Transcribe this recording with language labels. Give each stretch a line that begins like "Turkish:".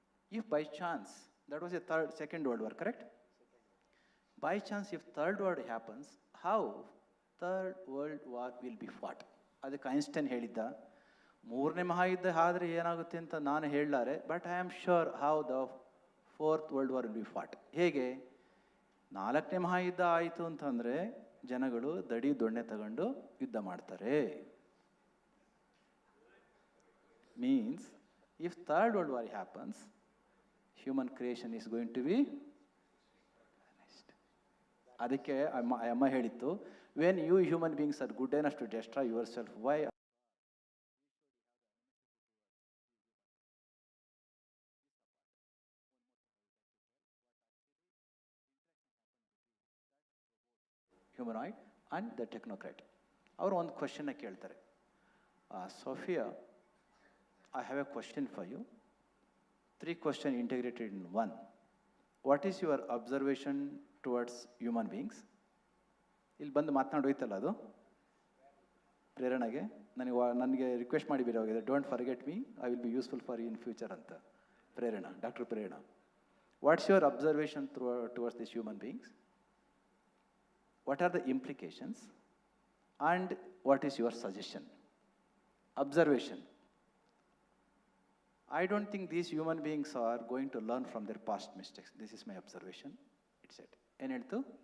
English: If by chance, that was Second World War, correct? By chance, if Third World happens, how Third World War will be fought?
Kannada: ಅದಕ್ಕೆ Einstein ಹೇಳಿದ್ದ, 3ನೇ ಮಹಾಯುದ್ಧ ಆದ್ರೆ ಏನಾಗುತ್ತೆ ಅಂತ ನಾನು ಹೇಳಲಾರೆ,
English: But I am sure how the 4th World War will be fought.
Kannada: ಹೇಗೆ? 4ನೇ ಮಹಾಯುದ್ಧ ಆಯಿತು ಅಂತಂದರೆ ಜನಗಳು ದಡಿ ದೊಣ್ಣೆ ತಗೊಂಡು ಯುದ್ಧ ಮಾಡ್ತಾರೆ.
English: Means, if Third World War happens, human creation is going to be finished.
Kannada: ಅದಕ್ಕೆ ಅಮ್ಮ ಹೇಳಿತ್ತು,
English: when you human beings are good enough to destroy yourself, why humanoid and the technocrat.
Kannada: ಅವರು ಒಂದು ಕ್ವಶನ್ನ ಕೇಳ್ತಾರೆ,
English: Sophia, I have a question for you. 3 questions integrated in one. What is your observation towards human beings?
Kannada: ಇಲ್ಲಿ ಬಂದು ಮಾತನಾಡೋಯ್ತಲ್ಲ ಅದು ಪ್ರೇರಣೆಗೆ, ನನಗೆ request ಮಾಡಿ ಹೋಗಿದೆ,
English: Don't forget me, I will be useful for you in future ಅಂತ. Prerana, doctor Prerana, what's your observation towards this human beings? What are the implications and what is your suggestion? Observation. I don't think these human beings are going to learn from their past mistakes. This is my observation. It said. Eneltu?